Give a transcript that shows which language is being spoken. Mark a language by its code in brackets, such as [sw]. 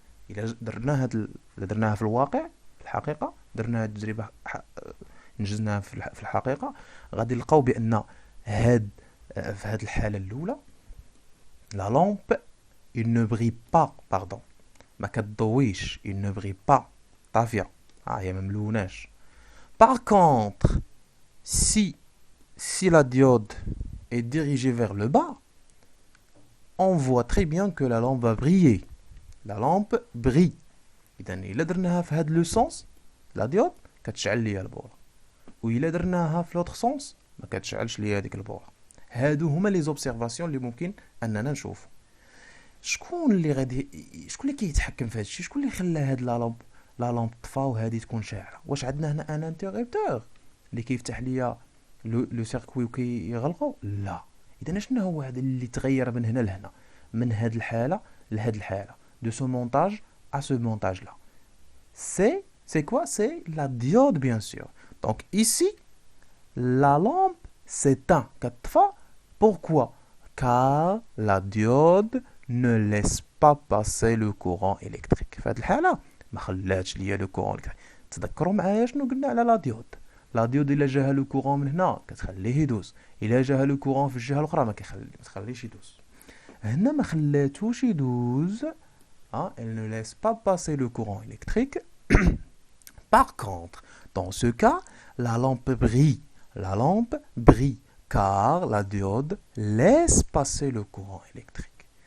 [ar] إلا درناها في الواقع في الحقيقة، درنا هاد التجربة نجزناها في الحقيقة، غادي نلقاو بأن في هاد الحالة الأولى لا لامب [fr] il ne brille pas [ar] ما كتضويش il ne brille pas طافية، هي ما ملوناش. [fr] Par contre si la diode est dirigée vers le bas, on voit très bien que la lampe va briller. La lampe brille. [ar] إذا إلا درناها في هاد لو سونس لا ديود كتشعل ليا البورة، وإلا درناها في لوتر سونس ما كتشعلش ليا هذيك البورة. هادو هما لي زوبسيرفاسيون اللي ممكن اننا نشوفو. شكون اللي كيتحكم في هادشي؟ شكون اللي خلى هاد لا لامب طفا وهادي تكون شاعله؟ واش عندنا هنا ان انتربتور اللي كيفتح ليا لو سيركوي وكيغلقو؟ لا. اذا شنو هو هذا اللي تغير من هنا لهنا، من هاد الحاله لهاد الحاله، [fr] de ce montage à ce montage là? C'est quoi? C'est la diode bien sûr. Donc ici la lampe s'éteint. Pourquoi? Car la diode ne laisse pas passer le courant électrique. [ar] في هذه الحالة ما خلاتش ليا لو كورون إلكتريك. تذكروا معايا شنو قلنا على لا ديود؟ لا ديود إلا جاها لو كورون من هنا كتخليه يدوز، إلا جاها لو كورون في الجهة الأخرى ما تخليش يدوز. هنا ما خلاتوش يدوز. [fr] Elle ne laisse pas passer le courant électrique. Par contre, dans ce cas, la lampe brille. La lampe brille car la diode laisse passer le courant électrique.